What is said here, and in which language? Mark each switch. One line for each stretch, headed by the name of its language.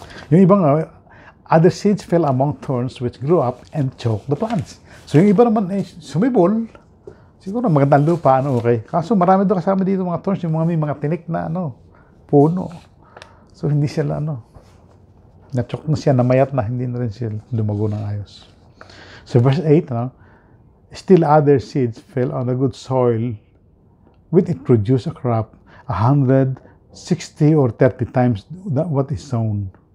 Filipino: Yung ibang,
English: other seeds fell among thorns which grew up and choked the plants.
Filipino: So yung iba naman ay sumibol. Siguro magandang lupa, ano, okay. Kaso marami doon kasama dito mga thorns, yung may mga tinik na puno. So hindi sila na-chok na siya, namayat na, hindi na rin sila lumago ng ayos.
English: So verse 8, still other seeds fell on the good soil, which it produced a crop 160 or 30 times what is sown.